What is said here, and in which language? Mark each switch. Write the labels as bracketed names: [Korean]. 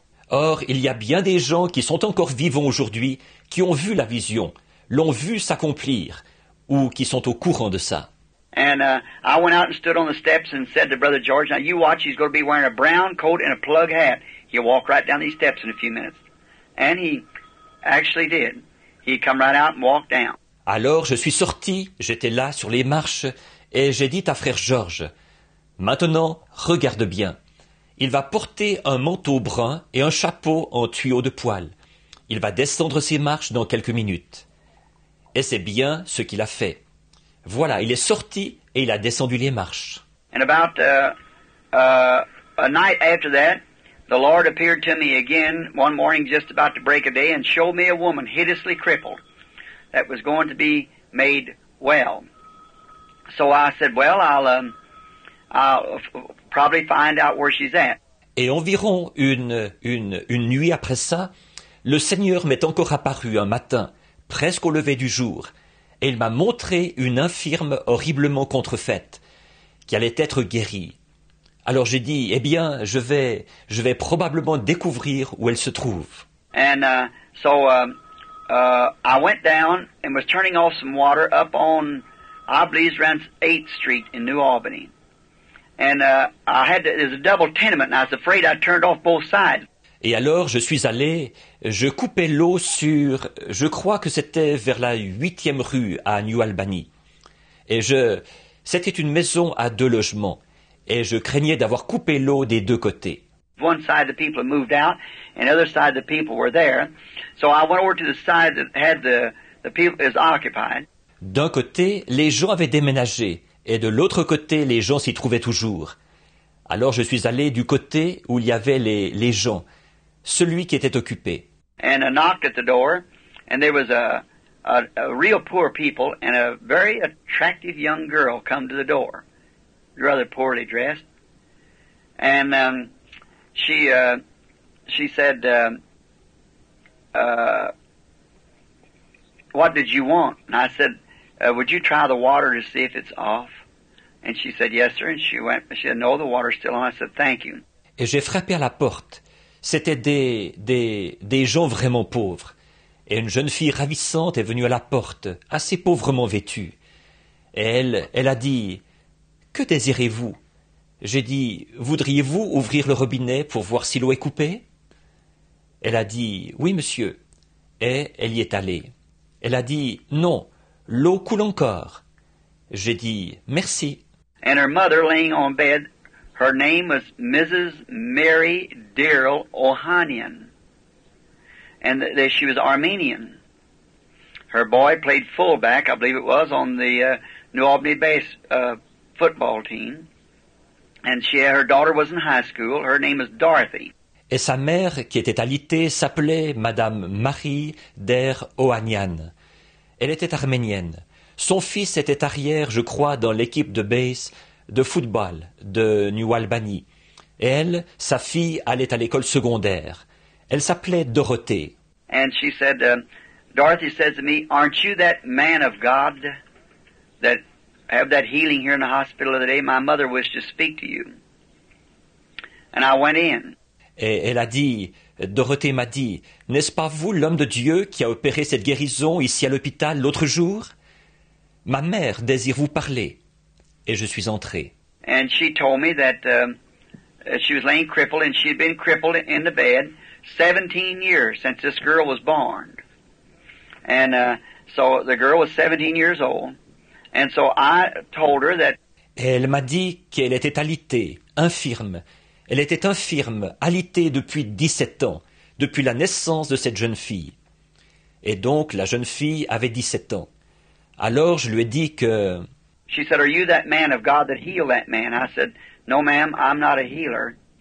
[French] Or, il y a bien des gens qui sont encore vivants aujourd'hui, qui ont vu la vision, l'ont vu s'accomplir, ou qui sont au courant de ça. [English] And I went out and stood on the steps and said to Brother George, now you watch, he's going to be wearing a brown coat and a plug hat. He'll walk right down these steps in a few minutes. And he actually did. He come right out and walked down. [French] Alors je suis sorti, j'étais là sur les marches, et j'ai dit à frère Georges, maintenant, regarde bien. Il va porter un manteau brun et un chapeau en tuyau de poil. Il va descendre ses marches dans quelques minutes. Et c'est bien ce qu'il a fait. Voilà, il est sorti et il a descendu les marches. [English] And about a night after that, the Lord appeared to me again one morning just about to break a day and showed me a woman hideously crippled that was going to be made well. So I said, well, I'll probably find out where she's at. [French] Et environ une nuit après ça, le Seigneur m'est encore apparu un matin, presque au lever du jour, et il m'a montré une infirme horriblement contrefaite, qui allait être guérie. Alors j'ai dit, eh bien, je vais probablement découvrir où elle se trouve. [English] And so I went down and was turning off some water up on, I believe, around 8th Street in New Albany. And there's a double tenement, and I was afraid I turned off both sides. [French] Et alors je suis allé, je coupais l'eau sur, je crois que c'était vers la 8e rue à New Albany. Et c'était une maison à 2 logements. Et je craignais d'avoir coupé l'eau des 2 côtés. [English] One side the people had moved out, and the other side the people were there. So I went over to the side that had the people is occupied. [French] D'un côté, les gens avaient déménagé, et de l'autre côté, les gens s'y trouvaient toujours. Alors je suis allé du côté où il y avait les gens, celui qui était occupé. [English] And I knocked at the door, and there was a real poor people, and a very attractive young girl come to the door, rather poorly dressed. And she said, what did you want? And I said, would you try the water to see if it's off? And she said, yes, sir. And she said, no, the water's still on. I said, thank you. [French] Et j'ai frappé à la porte. C'était des gens vraiment pauvres. Et une jeune fille ravissante est venue à la porte, assez pauvrement vêtue. Et elle a dit, que désirez-vous? J'ai dit, voudriez-vous ouvrir le robinet pour voir si l'eau est coupée? Elle a dit, oui, monsieur. Et elle y est allée. Elle a dit, non, l'eau coule encore. J'ai dit, merci. [English] And her mother laying on bed, her name was Mrs. Mary Darrell Ohanian. And she was Armenian. her boy played fullback, I believe it was, on the New Albany football team. And her daughter was in high school. Her name is Dorothy. [French] Et sa mère, qui était alitée, s'appelait Madame Marie der Ohanian. Elle était arménienne. Son fils était arrière, je crois, dans l'équipe de base de football de New Albany. Et elle, sa fille, allait à l'école secondaire. Elle s'appelait Dorothée. [English] And she said, Dorothy says to me, "Aren't you that man of God that have that healing here in the hospital the other day? My mother wished to speak to you." And I went in. [French] Et elle a dit, Dorothée m'a dit, n'est-ce pas vous l'homme de Dieu qui a opéré cette guérison ici à l'hôpital l'autre jour? Ma mère désire vous parler. Et je suis entré. [English] And she told me that she was laying crippled, and she had been crippled in the bed 17 years since this girl was born. And so the girl was 17 years old. And so I told her that. [French] Et elle m'a dit qu'elle était alitée, infirme. Elle était infirme, alitée depuis 17 ans, depuis la naissance de cette jeune fille. Et donc la jeune fille avait 17 ans. Alors je lui ai dit que... [English] She said, "Are you that man of God that healed that man?" I said, "No, ma'am, I'm not a healer.